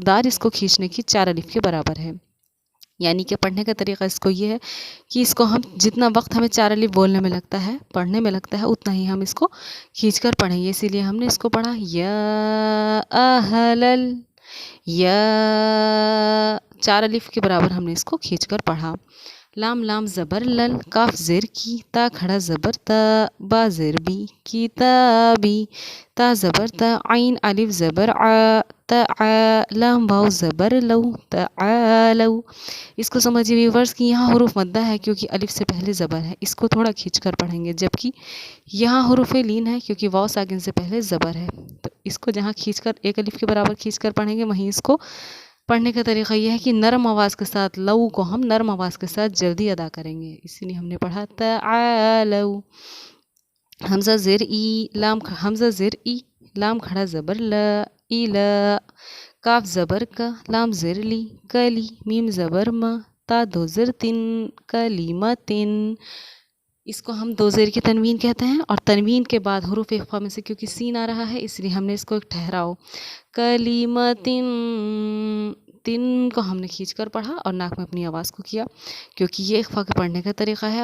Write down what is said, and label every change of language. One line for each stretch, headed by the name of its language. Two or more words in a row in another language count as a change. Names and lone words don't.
Urdu: مقدار اس کو کھینچنے کی 4 الف کے برابر ہے۔ یعنی کہ پڑھنے کا طریقہ اس کو یہ ہے کہ اس کو ہم جتنا وقت ہمیں 4 الف بولنے میں لگتا ہے، پڑھنے میں لگتا ہے، اتنا ہی ہم اس کو کھینچ کر پڑھیں گے. اسی لیے ہم نے اس کو پڑھا یا اہل یا 4 الف کے برابر ہم نے اس کو کھینچ کر پڑھا. لام لام زبر لل، کاف زیر کی، تا کھڑا زبر تا، با زیر بی، کتابی، تا زبر تا، عین الف زبر آ، لام واو زبر لو، تعالو. اس کو سمجھیے ویورس کہ یہاں حروف مدہ ہے کیونکہ الف سے پہلے زبر ہے، اس کو تھوڑا کھینچ کر پڑھیں گے، جبکہ یہاں حروف لین ہے کیونکہ واو ساکن سے پہلے زبر ہے. تو اس کو جہاں کھینچ کر 1 الف کے برابر کھینچ کر پڑھیں گے، وہیں اس کو پڑھنے کا طریقہ یہ ہے کہ نرم آواز کے ساتھ لو کو ہم نرم آواز کے ساتھ جلدی ادا کریں گے. اسی لیے ہم نے پڑھا تعالو. حمزہ زیر ای، حمزہ زیر ای، لام کھڑا زبر لا، ایلا، کاف زبر کا، لام زیر لی، کلی، میم زبر ما، تا دو زر تن، کلیمتن. اس کو ہم 2 زیر کی تنوین کہتے ہیں، اور تنوین کے بعد حروف اخفا میں سے کیونکہ سین آ رہا ہے اس لیے ہم نے اس کو ایک ٹھہراؤ کلیمتن، تن کو ہم نے کھینچ کر پڑھا اور ناک میں اپنی آواز کو کیا، کیونکہ یہ اخفا کے پڑھنے کا طریقہ ہے.